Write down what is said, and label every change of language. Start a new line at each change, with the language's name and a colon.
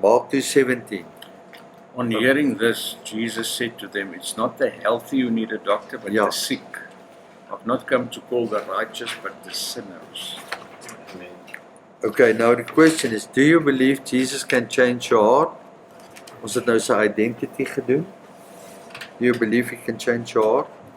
English: Mark 2:17. On hearing this, Jesus said to them, it's not the healthy who need a doctor, but Yeah. the sick. I've not come to call the righteous, but the sinners. Amen. Okay, now the question is, do you believe Jesus can change your heart?
Afrikaans: Ons het nou sy identity gedoen.
English: Do you believe he can change your heart?